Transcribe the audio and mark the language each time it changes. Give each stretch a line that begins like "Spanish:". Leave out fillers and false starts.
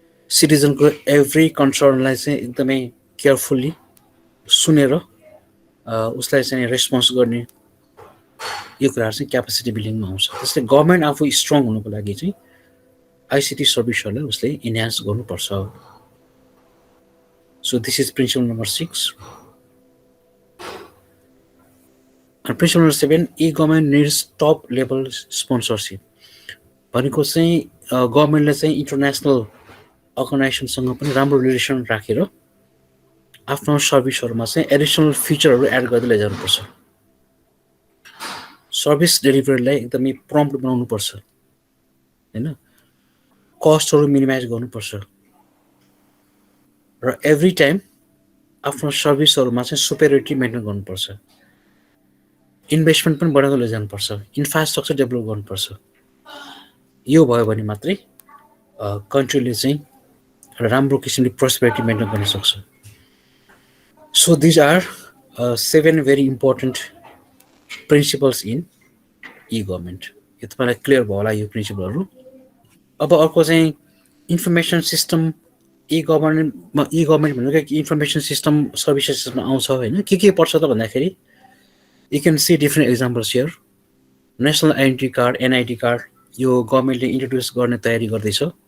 Nepali: सिटिजनको every कन्सर्नलाई चाहिँ एकदमै carefully सुनेर उसलाई चाहिँ रेस्पोन्स गर्ने। यो कुराहरू चाहिँ क्यापासिटी बिल्डिङमा आउँछ। त्यसले गभर्मेन्ट आफू स्ट्रङ हुनुको लागि चाहिँ आइसिटी सर्भिसहरूलाई उसले इन्हान्स गर्नुपर्छ।
English: So this is principle number 6। अनि principle number 7, e-government needs top level sponsorship.
Nepali: भनेको चाहिँ गभर्मेन्टले चाहिँ इन्टरनेसनल अर्गनाइजेसनसँग पनि राम्रो रिलेसन राखेर आफ्नो सर्भिसहरूमा चाहिँ एडिसनल फिचरहरू एड गर्दै लैजानुपर्छ। सर्भिस डेलिभरीलाई एकदमै प्रम्प्ट बनाउनुपर्छ, होइन? कस्टहरू मिनिमाइज गर्नुपर्छ र एभ्री टाइम आफ्नो सर्भिसहरूमा चाहिँ सुपेरियोरिटी मेन्टेन गर्नुपर्छ। इन्भेस्टमेन्ट पनि बढाउँदै लैजानुपर्छ, इन्फ्रास्ट्रक्चर डेभलप गर्नुपर्छ। यो भयो भने मात्रै कन्ट्रीले चाहिँ राम्रो किसिमले प्रोस्पेरिटी मेन्टेन गर्न सक्छ।
English: So these are 7 very important principles in e-government.
Nepali: यो तपाईँलाई क्लियर भयो होला यो प्रिन्सिपलहरू. अब अर्को चाहिँ इन्फर्मेसन सिस्टम ई गभर्मेन्ट भनेको इन्फर्मेसन सिस्टम सर्भिसेसमा आउँछ होइन. के पर्छ त भन्दाखेरि
English: You can see different examples here.
Nepali: National identity card एनआइडी card यो गभर्मेन्टले इन्ट्रोड्युस गर्ने तयारी गर्दैछ.